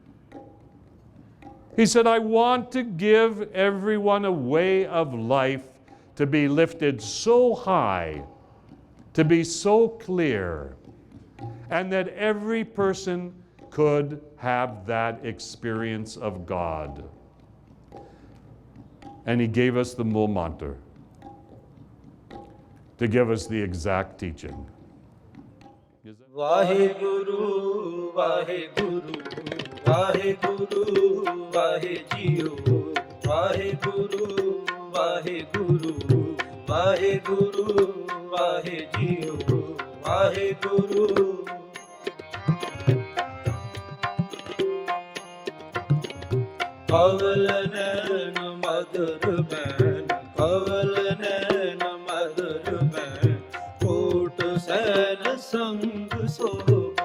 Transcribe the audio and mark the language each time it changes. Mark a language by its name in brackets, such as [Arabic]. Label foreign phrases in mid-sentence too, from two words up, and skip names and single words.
[English] He said, "I want to give everyone a way of life to be lifted so high, to be so clear, and that every person could have that experience of God." And he gave us the Mool Mantra to give us the exact teaching. [Punjabi] ਵਾਹਿ ਗੁਰੂ, ਵਾਹਿ ਗੁਰੂ, ਵਾਹਿ ਗੁਰੂ, ਵਾਹਿ ਜੀਓ, ਵਾਹਿ ਗੁਰੂ, ਵਾਹਿ ਗੁਰੂ, ਵਾਹਿ ਗੁਰੂ, ਵਾਹਿ ਜੀਓ, ਵਾਹਿ ਗੁਰੂ. ਕਵਲ ਨੈਨ ਮਧੁਰ ਬੈਨ, ਕਵਲ ਨੈਨ ਮਧੁਰ ਬੈਨ, ਕੋਟਿ ਸੈਨ ਸੰਗ ਸੋ